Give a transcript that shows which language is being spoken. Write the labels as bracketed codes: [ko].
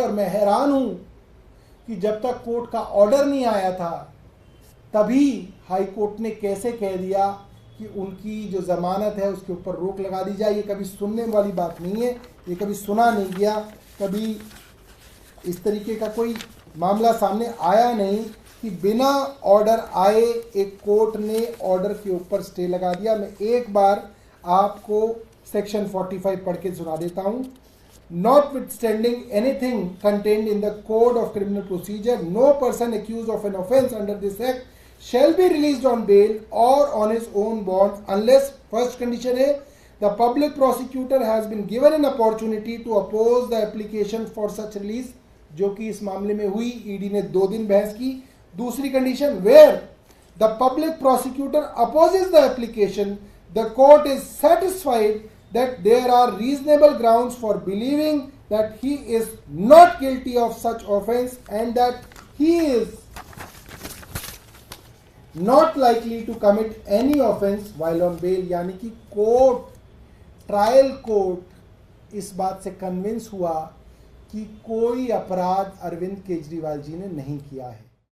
[hi] और मैं हैरान हूं कि जब तक कोर्ट का ऑर्डर नहीं आया था तभी हाई कोर्ट ने कैसे कह दिया कि उनकी जो जमानत है उसके ऊपर रोक लगा दी जाए। ये कभी सुनने वाली बात नहीं है, ये कभी सुना नहीं गया, कभी इस तरीके का कोई मामला सामने आया नहीं कि बिना ऑर्डर आए एक कोर्ट ने ऑर्डर के ऊपर स्टे लगा दिया। मैं एक बार आपको सेक्शन 45 पढ़ के सुना देता हूं। [en] Notwithstanding anything contained in the Code of Criminal Procedure, no person accused of an offence under this Act shall be released on bail or on his own bond unless, first condition है, the public prosecutor has been given an opportunity to oppose the application for such release, [hi] जो कि इस मामले में हुई। ED ने 2 दिन बहस की। दूसरी condition, [en] where the public prosecutor opposes the application, the court is satisfied that there are reasonable grounds for believing that he is not guilty of such offence and that he is not likely to commit any offence while on bail। [hi] यानी कि court, trial court इस बात से convince हुआ कि कोई अपराध अरविंद केजरीवाल जी ने नहीं किया है।